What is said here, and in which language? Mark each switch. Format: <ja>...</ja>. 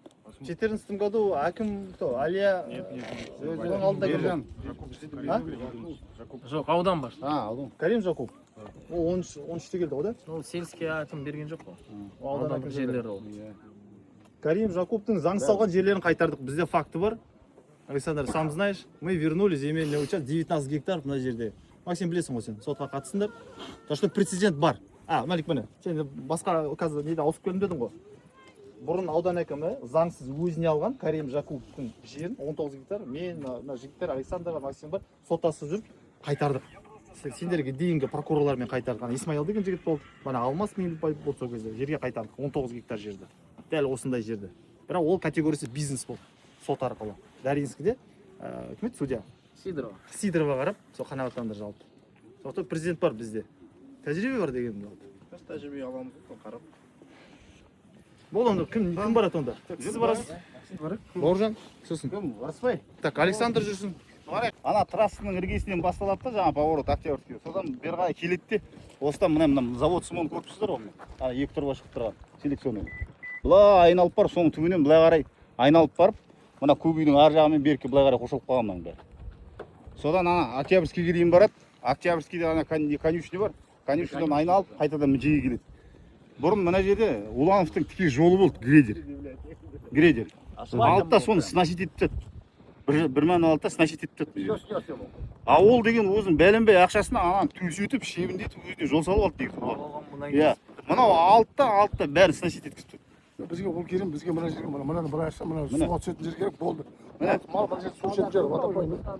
<ru>В 2014 году Аким кто?</ru> <kk>Алия өзінің алдында келген. Жоқ, аудан баш. Карим Жакуп. Ол 13-те келді ғой да? Ол сельский әкім берген жоқ қой. Ол аудан әкім жерлері ол. Карим Жакуптың заңсыз алған жерлерін қайтардық. Бізде факты бар.</kk> <ru>Александр, сам знаешь, мы вернули земельный участок 19 гектар</ru> <kk>мына жерде. Максим, білесің ғой сен, сотқа қатысыңдар.</kk> <ru>То что</ru> <kk>прецедент бар. Малик міне, сен басқа қазір неде ауысып келдім дедің ғой. Бұрын аудан әкімі заңсыз өзіне алған Карим Жакуптың жерін 19 гектар, мен, жігіттер, Александр, Максим бар, соттасып жүріп қайтардық. Сендерге дейінгі прокурорлармен қайтардық. Исмаил деген жігіт болды. Бана Алмас мен болды сол кезде. Жерге қайтардық 19 гектар жерді. Дәл осындай жерді. Бірақ ол категориясы бизнес болды. Сот арқылы. Даринскіде кім еді судья? Сидорова қарап, сол қанағаттандырып алды. Сондықтан президент бар бізде. Тәжірибе бар деген болды. Тәжірибе аламыз қарап. Бол онда кім барады онда? Сіз барасыз? Бауыржан, сосын. Барыспай. Так, Александр жүрсін. Ана трассаның іргесінен басталады да жаңа поворот Октябрьский. Содан бері қарай келеді де осыдан мына завод Сымон көріпсіздер ғой. Ана екі тұрба шығып тұрған селекционный. Былай айналып бар, соның түбінен былай қарай айналып барып, мына көк үйдің ар жағы мен берке былай қарай қосылып қалған мынаның бәрі. Содан ана Октябрьскийге дейін барады. Октябрьскийде ана конюшня бар. Конюшнядан айналып қайтадан жиі келеді. Бұрын мына жерде Улановтың тіке жолы болды, грейдер. Алып та соны сносить етіп тастады. Бір мән алды да сносить етіп тастады. А ол деген өзінің бәленбай ақшасына ананы төсетіп, шебіндетіп өзіне жол салып алды деген. Иә. Мынау алды да бәрін сносить еткізіп тастады. Бізге ол керек, бізге мына жерге мынаны бір ашса, мына суға түсетін жер керек болды. Мал бір жерде су ішетін жер водопойный.</kk>